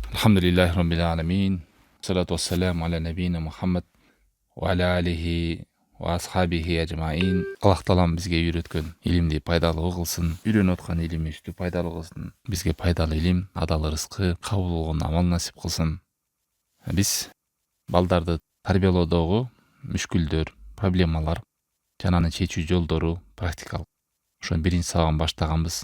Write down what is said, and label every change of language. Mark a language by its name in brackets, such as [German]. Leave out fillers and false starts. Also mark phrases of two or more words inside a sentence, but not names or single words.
[Arabic] الحمد لله رب العالمين. الصلاة والسلام على نبينا محمد وعلى آله وأصحابه أجمعين. [Kyrgyz] Allah Taalam bizge үйрөткөн илимди пайдалуу кылсын. Үйрөнүп аткан илимибизди пайдалуу кылсын. Бизге пайдалуу илим, адал рызкы, кабыл болгон амал насип кылсын. Биз балдарды тарбиялоодогу мүшкүлдөр, проблемалар жана аны чечүү жолдору практикалык ошо биринчи сабагын баштаганбыз.